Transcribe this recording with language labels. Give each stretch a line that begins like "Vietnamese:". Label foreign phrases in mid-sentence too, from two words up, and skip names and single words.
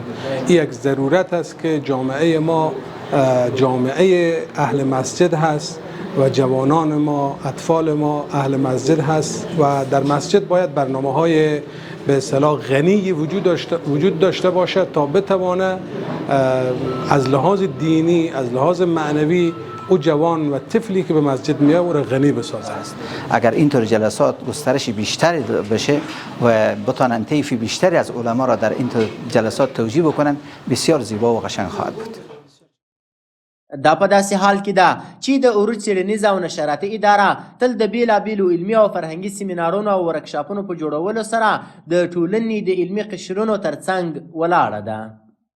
Persian: این یک ضرورت است که جامعه ما جامعه اهل مسجد هست و جوانان ما، اطفال ما اهل مسجد هست و در مسجد باید برنامه‌های به اصطلاح غنی وجود داشته باشه تا بتوانه از لحاظ دینی، از لحاظ معنوی او جوان و طفلی که به مسجد میاد او را غنی بسازه است. اگر اینطور جلسات گسترش بیشتری بشه و بتوانند طیف بیشتری از علما را در اینطور جلسات توجیه بکنن، بسیار زیبا و قشنگ خواهد بود.
Pashto: دا په داسې حال کې ده چې د عروج څېړنیزه او نشراتي اداره تل د بیلابیلو علمي او فرهنګي سیمینارونو او ورکشاپونو په جوړولو سره د ټولنې د علمي قشرونو ترڅنګ ولاړه ده.